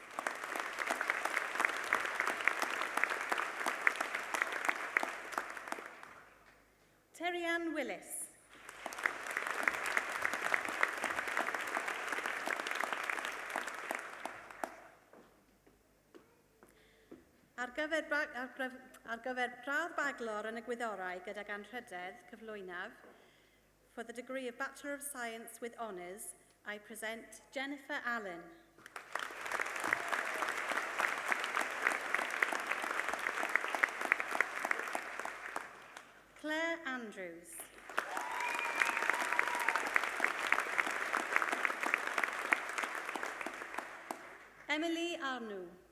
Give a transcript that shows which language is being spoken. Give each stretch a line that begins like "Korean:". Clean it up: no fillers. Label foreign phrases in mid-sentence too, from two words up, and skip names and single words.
English: Terry-Ann Willis.
Welsh: Ar gyfer gradd baglor yn y gwyddorau gydag anrhydedd cyflwynaf,
English: for the degree of Bachelor of Science with Honours, I present Jennifer Allen. Claire Andrews. Emily Arnoux.